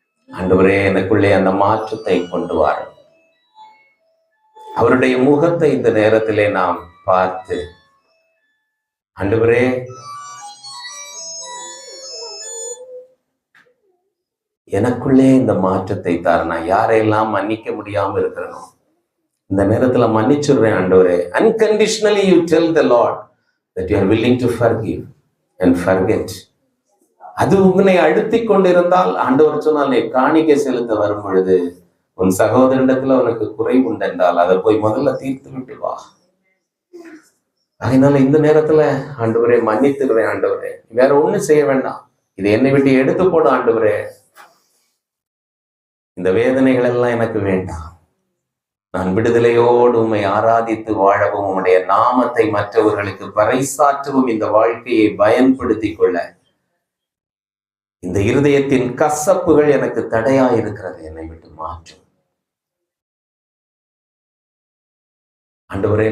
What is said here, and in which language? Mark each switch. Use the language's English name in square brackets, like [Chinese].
[Tamil] ஆண்டவரே எனக்குள்ளே அந்த மாற்றத்தை கொண்டு வாரும். அவருடைய முகத்தை இந்த நேரத்திலே நாம் பார்த்து, ஆண்டவரே எனக்குள்ளே இந்த மாற்றத்தை தார். நான் யாரையெல்லாம் மன்னிக்க முடியாம இருக்கிறனோ இந்த நேரத்துல மன்னிச்சுடுறேன் ஆண்டவரே. [English] Unconditionally you tell the Lord that you are willing to forgive and forget. [Tamil] அது உன்னை அழுத்தி கொண்டிருந்தால், ஆண்டவர் சொன்னால், நீ காணிக்கை செலுத்த வரும் பொழுது உன் சகோதரிடத்துல உனக்கு குறை உண்டென்றால் அதை போய் முதல்ல தீர்த்து விட்டு வா. அதனால இந்த நேரத்துல ஆண்டவரே மன்னித்துடுறேன் ஆண்டவரே, வேற ஒண்ணும் செய்ய வேண்டாம், இது என்னை விட்டு எடுத்து போடு ஆண்டவரே, இந்த வேதனைகள் எல்லாம் எனக்கு வேண்டாம், நான் விடுதலையோடு உம்மை ஆராதித்து வாழவும் உம்முடைய நாமத்தை மற்றவர்களுக்கு பறைசாற்றவும் இந்த வாழ்க்கையை பயன்படுத்தி கொள்ள இந்த இருதயத்தின் கசப்புகள் எனக்கு தடையா இருக்கிறது, என்னை விட்டு மாற்றும் ஆண்டவரே.